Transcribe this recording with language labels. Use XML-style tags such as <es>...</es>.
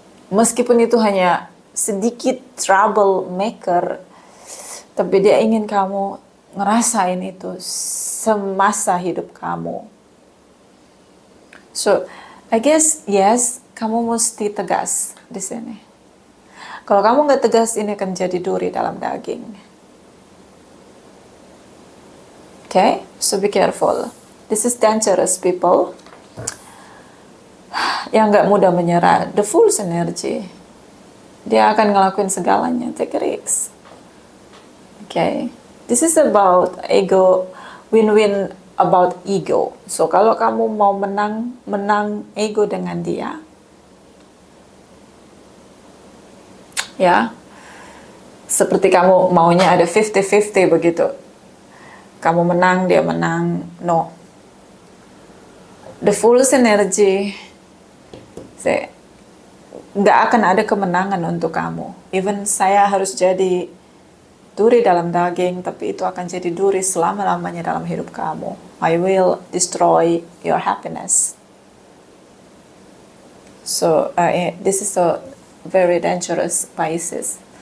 <id>Meskipun itu hanya sedikit troublemaker, tapi dia ingin kamu ngerasain itu semasa hidup kamu.</id> <en>So, I guess yes,</en> <id>kamu mesti tegas di sini. Kalau kamu nggak tegas, ini akan jadi duri dalam daging.</id> <en>Okay, so be careful. This is dangerous, people.</en> <id>Yang nggak mudah menyerah,</id> <en>the Fool's energy.</en> <id>Dia akan ngelakuin segalanya,</id> <en>take a risk. Okay, this is about ego, win-win about ego.</en> <id>So kalau kamu mau menang ego dengan dia, ya, seperti kamu maunya ada 50-50 begitu. Kamu menang, dia menang, no. The Fool's energy, nggak akan ada kemenangan untuk kamu. Even saya harus jadi duri dalam daging, tapi itu akan jadi duri selama-lamanya dalam hidup kamu.</id> <en>I will destroy your happiness. So this is a very dangerous Pisces.</en>